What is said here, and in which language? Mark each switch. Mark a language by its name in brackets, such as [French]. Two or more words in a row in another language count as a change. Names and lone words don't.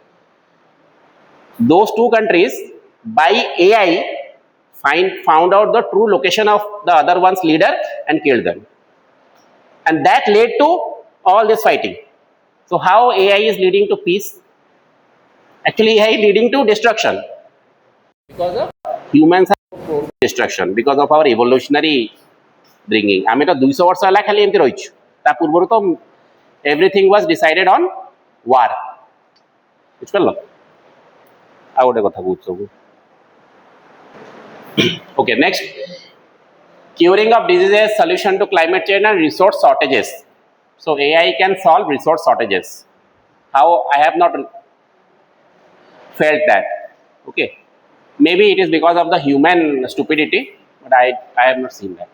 [English] Those 2 countries by AI found out the true location of the other one's leader and killed them, and that led to all this fighting. So how AI is leading to peace? Actually AI is leading to destruction, because of humans are destruction, because of our evolutionary bringing. [Odia] ଆମେ ତ 200 ବର୍ଷ ହେଲା ଖାଲି ଏମିତି ରହିଛୁ, ତା ପୂର୍ବରୁ ତ [English] everything was decided on war. [Odia] ବୁଝିଲ ଆଉ ଗୋଟେ କଥା ବୁଝ ସବୁ. [English] Okay, next, curing of diseases, solution to climate change and resource shortages. So AI can solve resource shortages. How? I have not felt that. Okay, maybe it is because of the human stupidity, but I have not seen that.